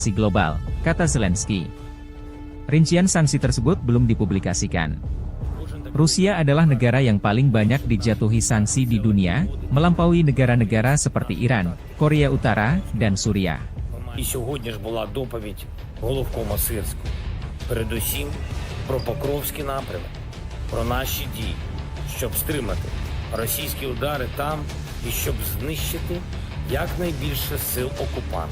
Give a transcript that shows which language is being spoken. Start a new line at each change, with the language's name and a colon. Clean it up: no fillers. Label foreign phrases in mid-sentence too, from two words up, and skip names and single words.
Indonesian: global, kata Zelensky. Rincian sanksi tersebut belum dipublikasikan. Rusia adalah negara yang paling banyak dijatuhi sanksi di dunia, melampaui negara-negara seperti Iran, Korea Utara, dan Suriah.
Ukrainian: І сьогодні ж була доповідь головкома Сирського. Передусім про Покровський напрямок, про наші дії, щоб стримати російські удари там і щоб знищити якнайбільше сил окупантів.